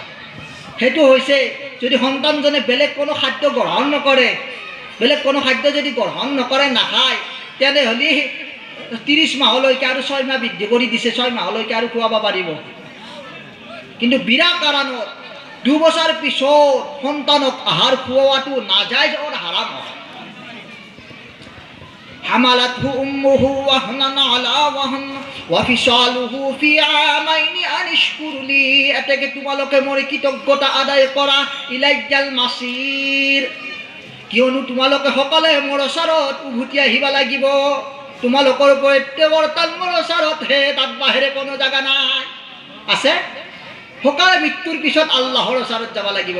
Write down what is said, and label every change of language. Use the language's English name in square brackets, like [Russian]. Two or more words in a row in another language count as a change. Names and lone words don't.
[Assamese] সেইটো হৈছে যদি সন্তানজনে বেলেগ কোনো খাদ্য গ্ৰহণ নকৰে, বেলেগ কোনো খাদ্য যদি গ্ৰহণ নকৰে, নাখায়, তেনেহ'লে 30 মাহলৈকে আৰু 6 মাহ বৃদ্ধি কৰি দিছে, 6 মাহলৈকে আৰু খুৱাব পাৰিব। কিন্তু বিনা কাৰণত 2 বছৰ পিছত সন্তানক আহাৰ খুওৱাটো নাজায়জ আৰু হাৰাম হয়। [Arabic] حملته أمه وهنا على وهن وفصاله في عامين أن اشكر لي, [Assamese] এতেকে তোমালোকে মোৰ কৃতজ্ঞতা আদায় কৰা, [Arabic] إلي المصير, [Assamese] কিয়নো তোমালোকে সকলোৱে মোৰ ওচৰত উভতি আহিব লাগিব। তোমালোকৰ প্ৰত্যেকৰ মোৰ ওচৰতহে, তাত বাহিৰে কোনো জাগা নাই। আছে সকলোৱে মৃত্যুৰ পিছত আল্লাহৰ ওচৰত যাব লাগিব।